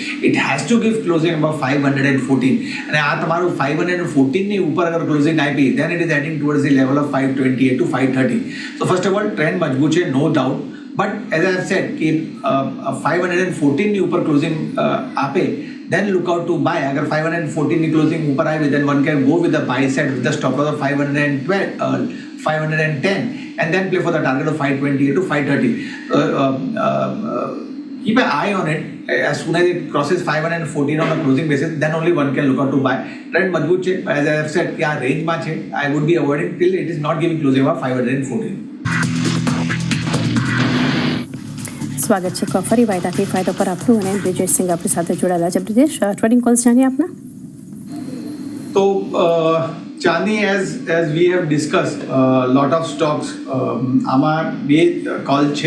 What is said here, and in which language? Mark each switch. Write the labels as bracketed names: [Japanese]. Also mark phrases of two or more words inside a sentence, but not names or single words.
[English] it has to give closing about 514 [Gujarati] અને આ તમારું 514ની ઉપર અગર ક્લોઝિંગ આપી [English] then it is heading towards the level of 528 to 530. so first of all trend [Gujarati] મજબૂત છે, [English] no doubt. but as I have said [Gujarati] કે 514ની ઉપર ક્લોઝિંગ આપે [English] then look out to buy. [Gujarati] Agar 514 ની closing ઉપર આવી [English] then one can go with the buy side with the stop loss of 510 and then play for the target of 528 to 530. Keep an eye on it. As soon as it crosses 514 on a closing basis, then only one can look out to buy. [Gujarati] Trend મજબૂત છે. [English] As I have said [Gujarati] કે આ રેન્જમાં છે. [English] I would be avoiding till it is not giving closing of 514. [Gujarati] સ્વાગત છે ફરી વાયદાથી ફાયદો પર આપનું અને બ્રિજેશ સિંઘ આપણી સાથે જોડાયેલા છે. બ્રિજેશ, ટ્રેડિંગ કોલ્સ જાણીએ આપના. તો ચાંદી [English] as we have discuss lot of stocks [Gujarati] આમાં બે કોલ છે.